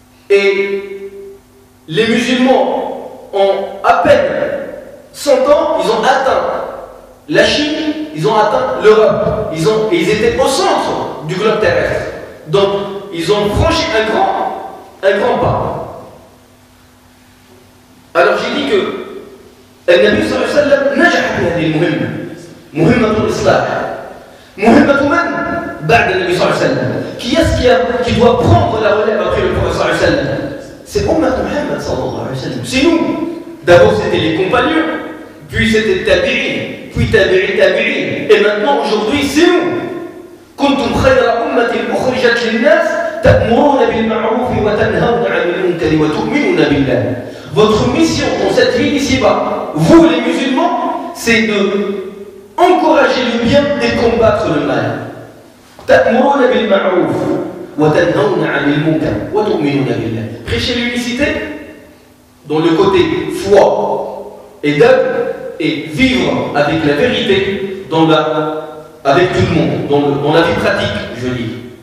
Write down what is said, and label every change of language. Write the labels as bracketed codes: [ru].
[fr] Et les musulmans, en à peine 100 ans, ils ont atteint la Chine, ils ont atteint l'Europe. Ils étaient au centre du globe terrestre. Donc, ils ont franchi un grand pas. Alors j'ai dit que [ar] النبي صلى الله عليه وسلم نجح في هذه المهمة مهمة الإصلاح مهمة من بعد النبي صلى الله عليه وسلم [fr] qui doit prendre la relève après le prophète [ar] صلى الله عليه وسلم [fr] c'est Ummat Muhammad [ar] صلى الله عليه وسلم [fr] c'est nous. D'abord c'était les compagnons, puis c'était tabi'in, puis tabi'in, et maintenant aujourd'hui c'est nous. [ar] كنتم خير أمة أخرجت أخرجت للناس تأمرون بالمعروف وتنهون عن المنكر وتؤمنون بالله. [fr] Votre mission dans cette vie ici-bas, vous les musulmans, c'est de encourager le bien et combattre le mal. [ar] تأمرون بالمعروف وتنهون عن المنكر وتؤمنون بالله. [fr] Prêcher l'unicité dans le côté foi et d'œuvre et vivre avec la vérité avec tout le monde, dans la vie pratique, je dis.